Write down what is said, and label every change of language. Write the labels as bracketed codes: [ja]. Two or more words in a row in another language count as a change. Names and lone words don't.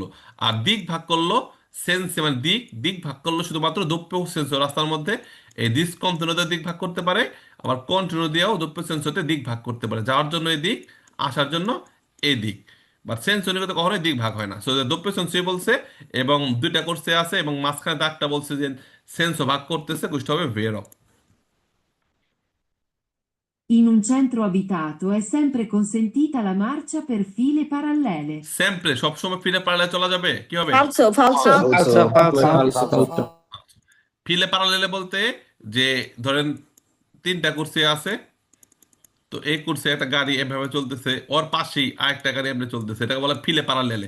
[bn] আর দিক ভাগ করলো সেন্স মানে দিক, দিক ভাগ করলো শুধুমাত্র [it] doppio senso [bn] রাস্তার মধ্যে, এই দিক কন্টিনিউতে দিক ভাগ করতে পারে, আবার কন্টিনিউ দিয়েও [it] doppio senso [bn] হতে দিক ভাগ করতে পারে, যাওয়ার জন্য এই দিক, আসার জন্য এই দিক। বাট সেন্স অনুগত কখনোই দিক ভাগ হয় না। সো [it] doppio senso [bn] বলছে এবং দুইটা করছে আছে এবং মাঝখানে দাগটা বলছে যে সেন্সও ভাগ করতেছে, কুষ্ঠ হবে ভেরো। [it] In un centro abitato è sempre consentita la marcia per file parallele. [bn] সেমপ্রে সবসময় ফিরে পারলে চলা যাবে, কি হবে? [it] falso falso Falso. file parallele [bn] বলতে যে ধরেন তিনটা কুর্সি আছে, তো এই কুর্সি একটা গাড়ি এভাবে চলতেছে, ওর পাশেই আরেকটা গাড়ি এমনি চলতেছে, এটাকে বলে [it] file parallele.